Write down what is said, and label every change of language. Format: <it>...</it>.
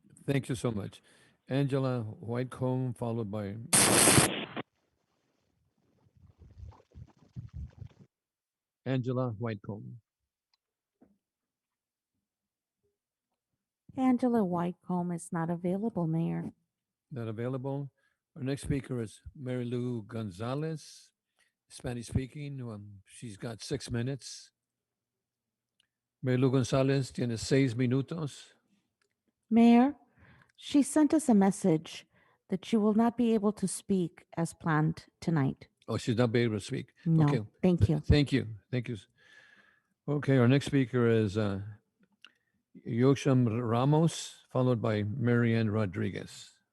<en>Thank you so much. Angela Whitecomb, followed by Angela Whitecomb. Angela Whitecomb is not available, Mayor. Not available. Our next speaker is Mary Lou Gonzalez, Spanish speaking. She's got 6 minutes.</en> <es>Mary Lou Gonzalez tiene 6 minutos.</es> <en>Mayor, she sent us a message that she will not be able to speak as planned tonight. Oh, she's not able to speak. No, Okay. thank you. Thank you. Thank you. Okay, our next speaker is Yosham Ramos, followed by Marianne Rodriguez.</en>